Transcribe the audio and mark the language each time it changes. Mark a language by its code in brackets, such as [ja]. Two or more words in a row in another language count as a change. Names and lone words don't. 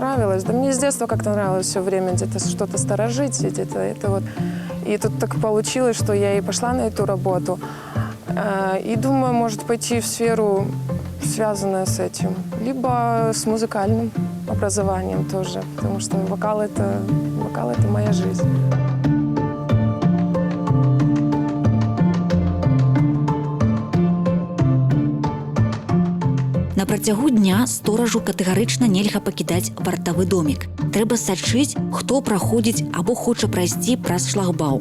[ru] Да мне с детства как-то нравилось все время где-то что-то сторожить, где-то это вот. И тут так получилось, что я и пошла на эту работу. И думаю, может пойти в сферу, связанную с этим. Либо с музыкальным образованием тоже, потому что вокал это моя жизнь. [be] На працягу дня сторажу катэгарычна нельга пакідаць вартавы домік. Трэба сачыць, хто праходзіць або хоча прайсці праз шлагбаум.